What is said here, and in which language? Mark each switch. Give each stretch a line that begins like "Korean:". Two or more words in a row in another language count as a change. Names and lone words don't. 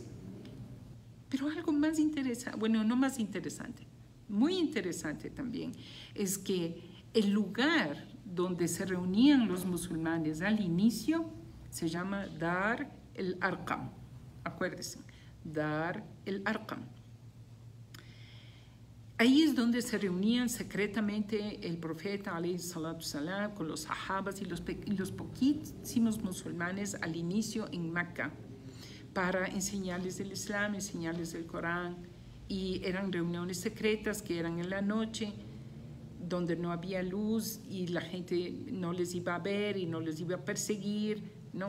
Spanish: Pero algo más interesante, bueno, no más interesante, muy interesante también, es que el lugar donde se reunían los musulmanes al inicio se llama Dar el-Arqam. Acuérdense, Dar el-Arqam. Ahí es donde se reunían secretamente el profeta
Arabic: عليه الصلاة السلام
Spanish: con los sahabas y los poquísimos musulmanes al inicio en Mecca para enseñarles el Islam, enseñarles el Corán, y eran reuniones secretas que eran en la noche, donde no había luz y la gente no les iba a ver y no les iba a perseguir, ¿no?